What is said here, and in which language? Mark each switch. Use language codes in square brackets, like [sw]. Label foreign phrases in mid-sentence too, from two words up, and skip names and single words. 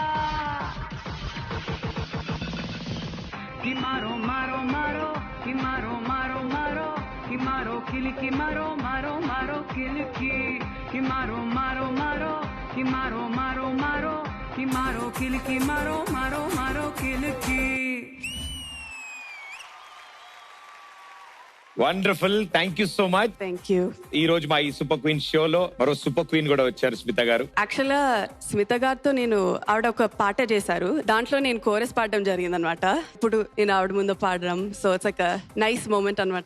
[en] Ki maro maro maro Ki maro maro maro Ki maro kiliki maro maro maro kiliki Ki maro maro maro Ki maro maro maro Ki maro kiliki maro maro maro kiliki Wonderful, thank you so much. Thank you. [te] ఈ రోజు మా ఈ సూపర్ క్వీన్ షోలో మరో సూపర్ క్వీన్ కూడా వచ్చారు, స్మిత గారు. యాక్చువల్గా స్మిత గారితో నేను ఆవిడ ఒక పాట చేశారు, దాంట్లో నేను కోరస్ పాడడం జరిగింది అనమాట. ఇప్పుడు నేను ఆవిడ ముందు పాడడం, [en] so it's [te] ఒక [en] nice moment [te] అనమాట.